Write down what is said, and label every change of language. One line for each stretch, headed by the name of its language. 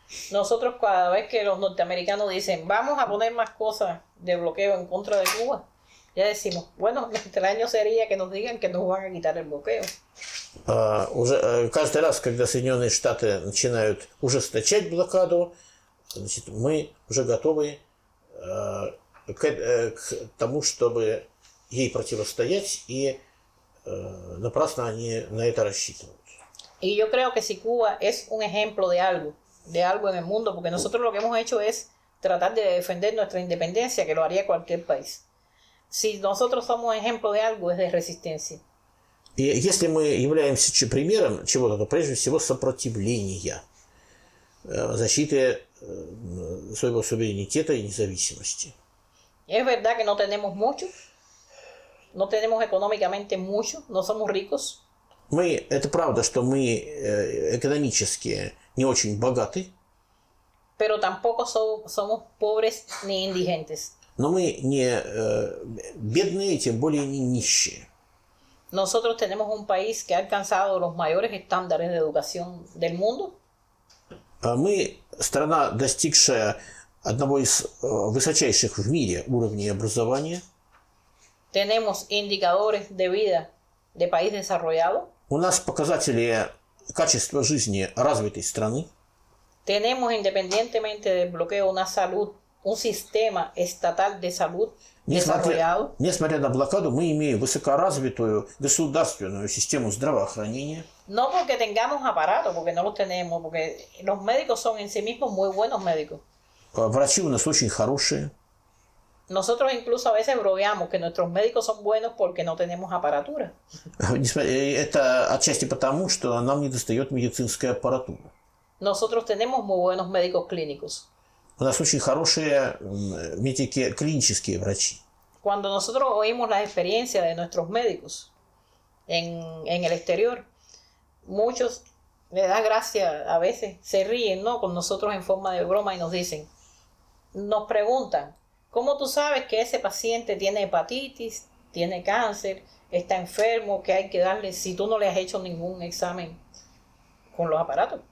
Spanish: Nosotros cada vez que los norteamericanos dicen vamos a poner más cosas de bloqueo en contra de Cuba, ya decimos, bueno, extraño sería que nos digan que nos van a quitar el bloqueo.
Russian: Уже каждый раз, когда Соединенные Штаты начинают ужесточать блокаду, значит, мы уже готовы к тому, чтобы ей противостоять, и напрасно они на это рассчитывают.
Spanish: Y yo creo que si Cuba es un ejemplo de algo en el mundo, porque nosotros lo que hemos hecho es tratar de defender nuestra independencia, que lo haría cualquier país. Si nosotros somos ejemplo de algo, es de resistencia.
Russian: И если мы являемся примером чего-то, то прежде всего сопротивления, защиты своего суверенитета и независимости.
Spanish: Es verdad que no tenemos mucho, no tenemos económicamente mucho, no somos ricos.
Russian: Это правда, что мы экономически не очень богаты.
Spanish: Pero tampoco somos pobres ni indigentes.
Russian: Но мы не бедные, и тем более не нищие.
Spanish: Nosotros tenemos un país que ha alcanzado los mayores estándares de educación del mundo.
Russian: Мы страна, достигшая одного из высочайших в мире уровней образования.
Spanish: Tenemos indicadores de vida de país desarrollado.
Russian: У нас показатели качества жизни развитой страны.
Spanish: Tenemos, independientemente del bloqueo, una salud, un sistema estatal de salud desarrollado.
Russian: Несмотря на блокаду, мы имеем высокоразвитую государственную систему здравоохранения.
Spanish: No porque tengamos aparatos, porque no los tenemos, porque los médicos son en sí mismos muy buenos médicos.
Russian: Врачи у нас очень хорошие.
Spanish: Nosotros incluso a veces bromeamos que nuestros médicos son buenos porque no tenemos aparatura.
Russian: Это отчасти потому, что нам недостает медицинской аппаратуры.
Spanish: Nosotros tenemos muy buenos médicos clínicos.
Russian: У нас очень хорошие медики, клинические врачи.
Spanish: Cuando nosotros oímos las experiencias de nuestros médicos en el exterior, muchos le dan gracia, a veces se ríen, ¿no?, con nosotros en forma de broma y nos dicen, nos preguntan, ¿cómo tú sabes que ese paciente tiene hepatitis, tiene cáncer, está enfermo, que hay que darle si tú no le has hecho ningún examen con los aparatos?